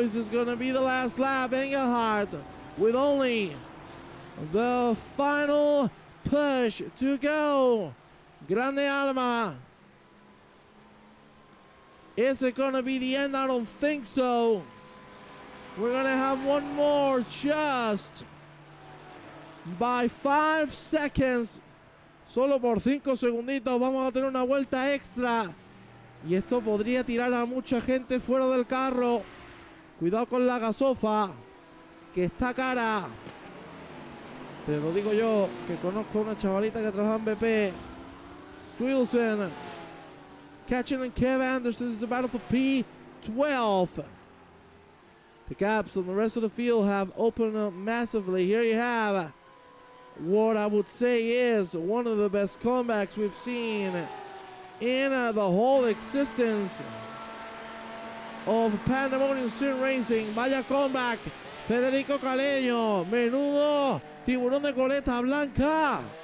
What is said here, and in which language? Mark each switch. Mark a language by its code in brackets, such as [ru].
[en] This is going to be the last lap. Engelhardt with only the final push to go. [es] Grande Alma. [en] Is it going to be the end? I don't think so. We're going to have one more just by 5 seconds. [es] Solo por 5 segunditos vamos a tener una vuelta extra. Y esto podría tirar a mucha gente fuera del carro. Cuidado con la gasofa, que está cara. Te lo digo yo, que conozco una chavalita que trabaja en BP. [en] Swilson. Catching and Kev Anderson is the battle for P12. The gaps on the rest of the field have opened up massively. Here you have what I would say is one of the best comebacks we've seen in the whole existence of Pandemonium SimRacing. [es] Vaya comeback. Federico Caleño. Menudo tiburón de coleta blanca.